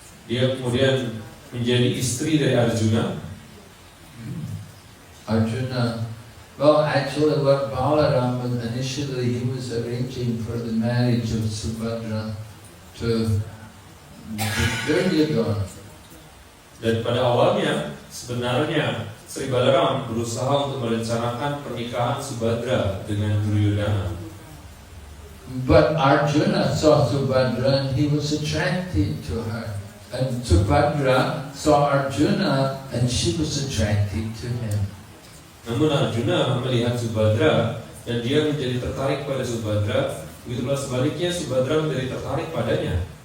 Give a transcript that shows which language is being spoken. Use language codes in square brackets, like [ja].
[id] Dia kemudian menjadi istri dari Arjuna. [en] Arjuna, well, actually Lord Balaram, initially he was arranging for the marriage of Subhadra to Duryodhana. [id] Dan pada awalnya sebenarnya Sri Balaram berusaha untuk merencanakan pernikahan Subhadra dengan Duryodhana. [en] But Arjuna saw Subhadra and he was attracted to her. And Subhadra saw Arjuna and she was attracted to him. [id] Namun Arjuna melihat Subhadra dan dia menjadi tertarik pada Subhadra. Begitu pula sebaliknya Subhadra menjadi tertarik padanya.